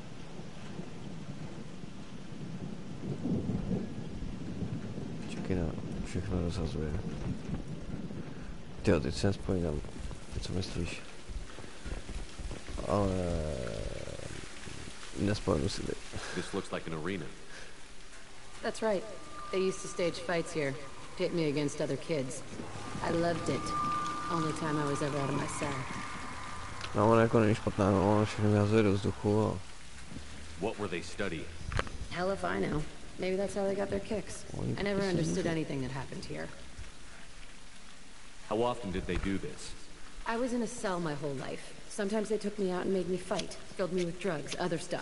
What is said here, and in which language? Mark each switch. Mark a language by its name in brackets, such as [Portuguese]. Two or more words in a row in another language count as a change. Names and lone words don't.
[Czech] Čekaj na všechno rozhazuje. Tyjo, teď se nespomínám, co myslíš. Ale nespomenu si teď. [English] This looks like an arena. That's right. They used to stage fights here, pit me against other kids. I loved it. Only time I was ever out of my cell. [Czech] No, ona jako není špatná, no, ona všechno vyhazuje do vzduchu a... [English] What were they studying? Hell if I know. Maybe that's how they got their kicks. I never understood anything that happened here. How often did they do this? I was in a cell my whole life. Sometimes they took me out and made me fight, filled me with drugs, other stuff.